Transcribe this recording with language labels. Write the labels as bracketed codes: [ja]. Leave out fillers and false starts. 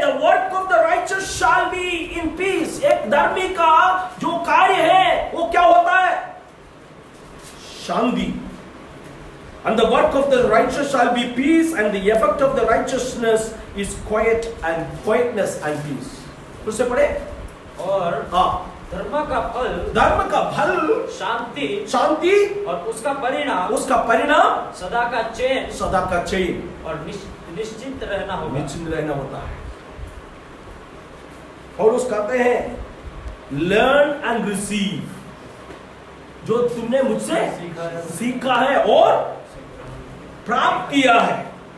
[en] The work of the righteous shall be in peace. [hi] एक धर्मी का जो कार्य है वो क्या होता है? शांति। [en] And the work of the righteous shall be peace, and the effect of the righteousness is quietness and peace. [hi] तो से पढ़े। और धर्म का फल शांति और उसका परिणाम सदा का चैन और निश्चित रहना होता है। और उस कहते हैं [en] learn and receive, [hi] जो तुमने मुझसे सीखा है और प्राप्त किया है।